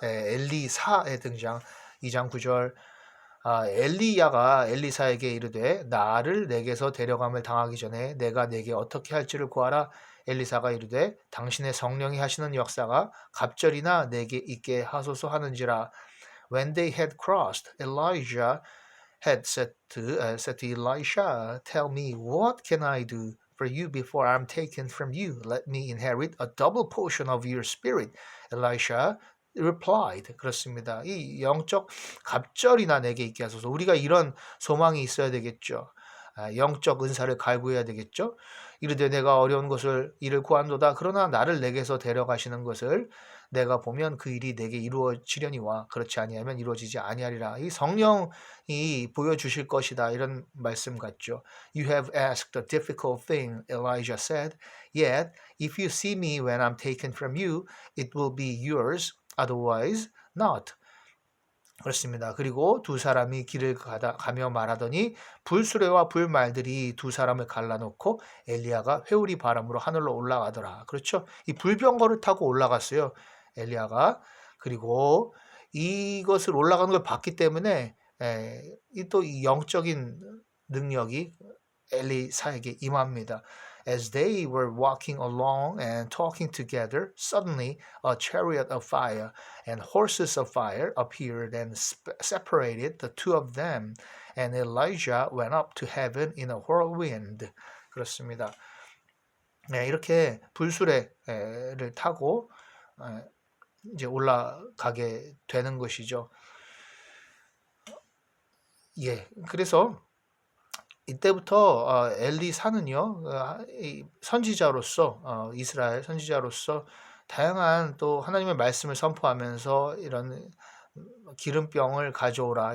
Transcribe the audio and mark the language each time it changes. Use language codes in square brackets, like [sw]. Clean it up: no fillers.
[ko] 엘리사의 등장. 2장 9절. 엘리야가 엘리사에게 이르되 나를 내게서 데려감을 당하기 전에 내가 내게 어떻게 할지를 구하라. 엘리사가 이르되 당신의 성령이 하시는 역사가 갑절이나 내게 있게 하소서 하는지라. [en] When they had crossed, Elijah had said to Elisha, Tell me, what can I do for you before I'm taken from you? Let me inherit a double portion of your spirit. Elisha replied. [ko] 그렇습니다. 이 영적 갑절이나 내게 있게 하소서. 우리가 이런 소망이 있어야 되겠죠. 영적 은사를 갈구해야 되겠죠. 이르되 내가 어려운 것을 이를 구한도다. 그러나 나를 내게서 데려가시는 것을 내가 보면 그 일이 내게 이루어지려니와 그렇지 아니하면 이루어지지 아니하리라. 이 성령이 보여주실 것이다. 이런 말씀 같죠. [en] You have asked a difficult thing, Elijah said. Yet, if you see me when I'm taken from you, it will be yours. Otherwise, not. [ko] 그렇습니다. 그리고 두 사람이 길을 가며 말하더니 불수레와 불말들이 두 사람을 갈라놓고 엘리야가 회오리 바람으로 하늘로 올라가더라. 그렇죠? 이 불병거를 타고 올라갔어요. 엘리야가. 그리고 이것을 올라가는 걸 봤기 때문에 또 이 영적인 능력이 엘리사에게 임합니다. [en] As they were walking along and talking together, suddenly a chariot of fire and horses of fire appeared and separated the two of them. And Elijah went up to heaven in a whirlwind. [ko] 그렇습니다. 이렇게 불수레를 타고 이제 올라가게 되는 것이죠. 그래서 이때부터 엘리사는요, 선지자로서 이스라엘 선지자로서 다양한 또 하나님의 말씀을 선포하면서 이런 기름병을 가져오라.